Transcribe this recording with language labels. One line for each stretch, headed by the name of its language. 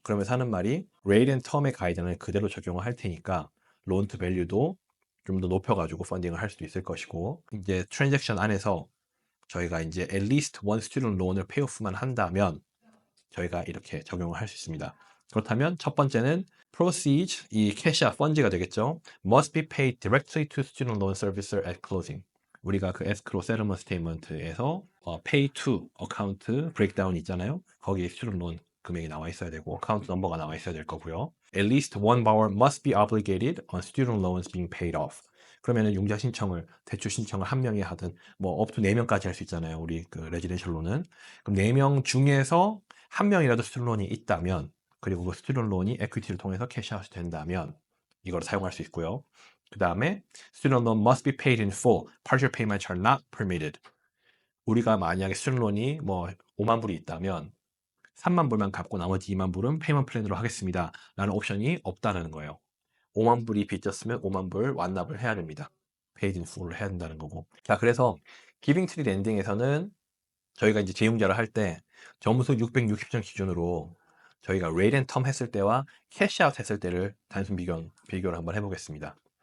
Korean: 그러면서 하는 말이 레이트 앤 텀의 가이드는 그대로 적용을 할 테니까 론 투 밸류도 좀 더 높여가지고 펀딩을 할 수도 있을 것이고, 이제 트랜잭션 안에서 저희가 이제
English: at least one student loan
Korean: 을 페이오프만 한다면 저희가 이렇게 적용을 할 수 있습니다. 그렇다면 첫 번째는 proceeds, 이 캐시아 펀지가 되겠죠.
English: must be paid directly to student loan servicer at closing.
Korean: 우리가 그 escrow settlement statement에서 pay to account breakdown 있잖아요. 거기에 student loan 금액이 나와 있어야 되고 account number가 나와 있어야 될 거고요.
English: At least one borrower must be obligated on student loans being paid off.
Korean: 그러면은 융자 신청을, 대출 신청을 한 명이 하든 뭐
English: up to
Korean: 4명까지 할 수 있잖아요. 우리 그 레지던셜 론은. 그럼 4명 중에서 한 명이라도 스튜던론이 있다면, 그리고 그 스튜던론이 에퀴티를 통해서 캐시아웃이 된다면 이걸 사용할 수 있고요. 그 다음에
English: student loan must be paid in full. Partial payments are not permitted.
Korean: 우리가 만약에 스튜던론이 뭐 5만 불이 있다면 3만 불만 갚고 나머지 2만 불은 페이먼트 플랜으로 하겠습니다 라는 옵션이 없다는 거예요. 5만 불이 빚졌으면 5만 불 완납을 해야 됩니다.
English: paid in full
Korean: 을 해야 된다는 거고. 자, 그래서 기빙 트리 랜딩에서는 저희가 이제 재융자를 할 때 점수 660점 기준으로 저희가 레이트 앤 텀 했을 때와 캐시아웃 했을 때를 단순 비교를 한번 해보겠습니다.